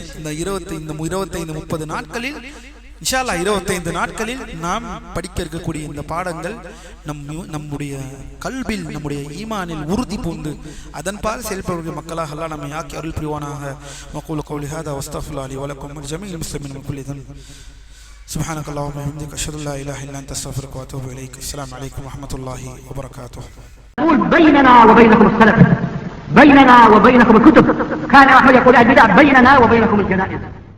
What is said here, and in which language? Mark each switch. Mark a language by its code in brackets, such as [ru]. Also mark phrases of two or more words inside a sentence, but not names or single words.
[ta] இந்த 25-30 நாட்களில் [ar] إن شاء الله [ta] 25 நாட்களில் நாம் படிக்க இருக்கக்கூடிய இந்த பாடங்கள் நம்முடைய கல்பில், நம்முடைய ஈமானில் உறுதி பூண்டு அதன் பால் செயல்படக்கூடிய மக்களாக அல்லாஹ் நம்மை ஆக்கி அருள் புரிவானாக. [ar] وأقول قولي هذا وأستغفر الله لي ولكم ولجميع المسلمين من كل ذنب. سبحانك اللهم وبحمدك أشهد أن لا إله إلا أنت أستغفرك وأتوب إليك. السلام عليكم ورحمة الله وبركاته. بيننا وبينكم السلف، بيننا وبينكم الكتب. كان أحمد يقول البدع بيننا وبينكم الجنائز.